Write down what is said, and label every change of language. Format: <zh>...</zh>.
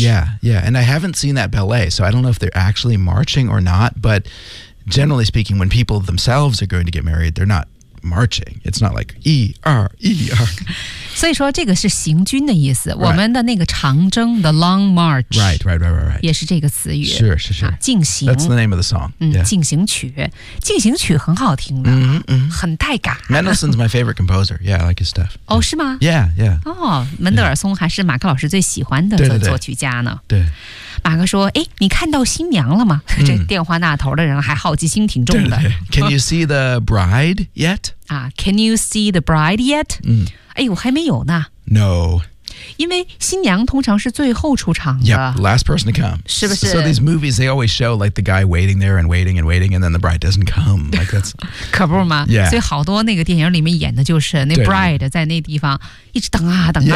<en>Yeah, yeah And I haven't seen that ballet So I don't know if they're actually marching or not But generally speaking When people themselves are going to get married They're not marching It's not like</en> <zh>一二一二所以说这个是行军的意思、</zh> <en>right.</en> <zh>我们的那个长征 The Long March</zh> <en>Right, right, right, right, right.</en> <zh>也是这个词语是是是、进行</zh> <en>That's the name of the song、yeah.</en> <zh>进行曲进行曲很好听的、很带感</zh> <en>Mendelssohn's my favorite composer Yeah, I like his stuff</en> <zh>哦、yeah. 是吗</zh> <en>Yeah, yeah</en> <zh>哦门德尔松还是马克老师最喜欢的作曲家呢对马哥说，哎，你看到新娘了吗？这电话那头的人还好奇心挺重的。</zh> <en>对对对。Can you see the bride yet? Can you see the bride yet?</en> <zh>哎，我还没有呢。</zh> <en>No.</en> <zh>因为新娘通常是最后出场的。</zh> <en>Yeah, last person to come.</en> <zh>是不是</zh> <en>So these movies, they always show like the guy waiting there and waiting and waiting, and then the bride doesn't come. Like that's,</en> <zh>可不吗</zh> <en>Yeah.</en> <zh>所以好多那个电影里面演的就是那 bride 在那地方一直等啊等啊。</zh>